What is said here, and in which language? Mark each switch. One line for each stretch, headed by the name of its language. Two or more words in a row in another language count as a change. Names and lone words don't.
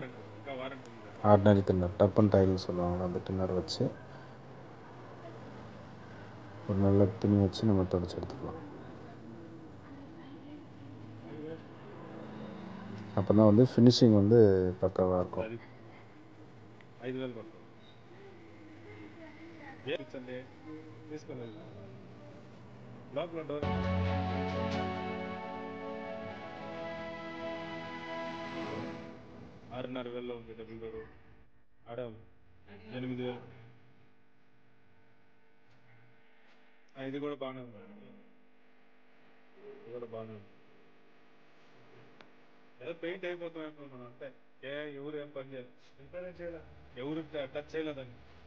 English: ordinary thinner
Tamil: டப்பன் டைல்னு சொல்லுவாங்க. அந்த டின்னர் வச்சு ஒரு நல்ல துணி வச்சு நம்ம தொடச்சி எடுத்துக்கலாம். அப்போ தான் வந்து ஃபினிஷிங் வந்து பக்காவாக இருக்கும்.
Telugu: 5,000 పడుతుంది. ఏపించండి తీసుకొని వెళ్తాం లోపల డోర్ 6,500 ఉంది
English: double door
Telugu: ఆడ 8,000 ఇది కూడా బాగానే ఉంది ఇది కూడా బాగానే ఉంది ఏదో పెయింట్ అయిపోతాం అనుకున్నాను అంతే ఎవరు ఏం పని చేయలేదు ఎవరు టచ్ చేయలేదండి